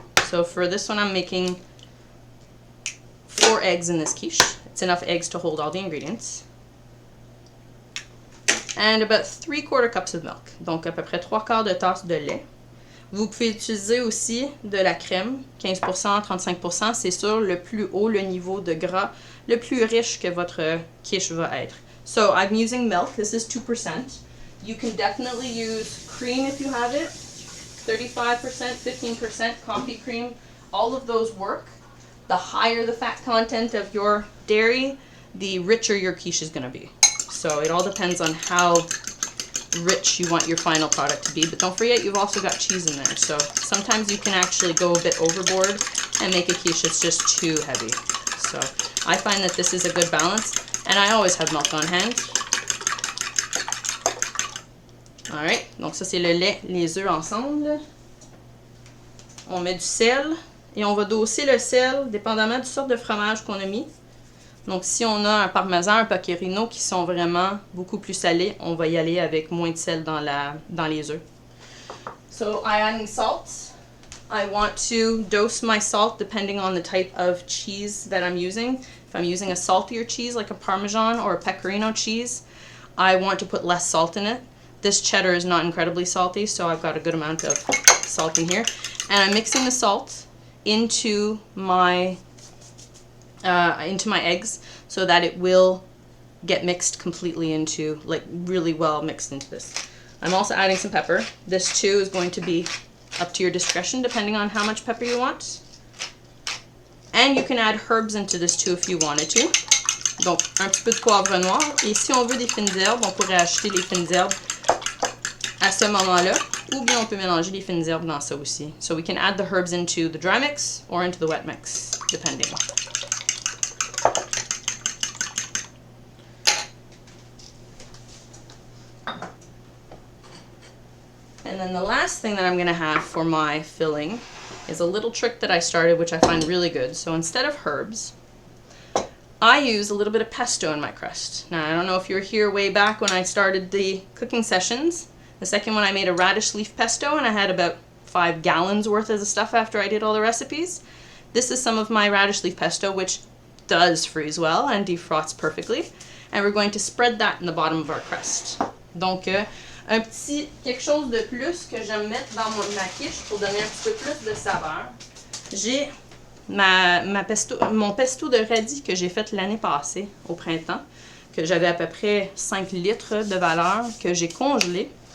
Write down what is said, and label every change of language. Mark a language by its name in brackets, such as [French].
[English] So for this one, I'm making 4 eggs in this quiche. It's enough eggs to hold all the ingredients. And about 3/4 cups of milk. [French] Donc à peu près 3/4 de tasse de lait. Vous pouvez utiliser aussi de la crème, 15%, 35%. C'est sûr, le plus haut le niveau de gras, le plus riche que votre quiche va être. [English] So I'm using milk. This is 2%. You can definitely use cream if you have it. 35%, 15% coffee cream, all of those work. The higher the fat content of your dairy, the richer your quiche is going to be. So it all depends on how rich you want your final product to be. But don't forget, you've also got cheese in there. So sometimes you can actually go a bit overboard and make a quiche that's just too heavy. So I find that this is a good balance, and I always have milk on hand. [French] Alright, donc ça c'est le lait, les œufs ensemble. On met du sel et on va doser le sel dépendamment du sort de fromage qu'on a mis. Donc si on a un parmesan, un pecorino qui sont vraiment beaucoup plus salés, on va y aller avec moins de sel dans les œufs. [English] So I add salt. I want to dose my salt depending on the type of cheese that I'm using. If I'm using a saltier cheese like a Parmesan or a Pecorino cheese, I want to put less salt in it. This cheddar is not incredibly salty, so I've got a good amount of salt in here. And I'm mixing the salt into my eggs so that it will get mixed completely into, like really well mixed into this. I'm also adding some pepper. This too is going to be up to your discretion depending on how much pepper you want. And you can add herbs into this too if you wanted to. [French] Donc un petit peu de poivre noir. Et si on veut des fines herbes, on pourrait acheter les fines herbes à ce moment-là, ou bien on peut mélanger les fines herbes dans ça aussi. [English] So we can add the herbs into the dry mix or into the wet mix, depending. And then the last thing that I'm going to have for my filling is a little trick that I started, which I find really good. So instead of herbs, I use a little bit of pesto in my crust. Now, I don't know if you were here way back when I started the cooking sessions. The second one I made a radish leaf pesto, and I had about 5 gallons worth of the stuff after I did all the recipes. This is some of my radish leaf pesto, which does freeze well and defrosts perfectly. And we're going to spread that in the bottom of our crust. [French] Donc, un petit quelque chose de plus que j'aime mettre dans ma quiche pour donner un petit peu plus de saveur. J'ai mon pesto de radis que j'ai fait l'année passée, au printemps. que j'avais à peu près 5 litres de valeur que j'ai congelé.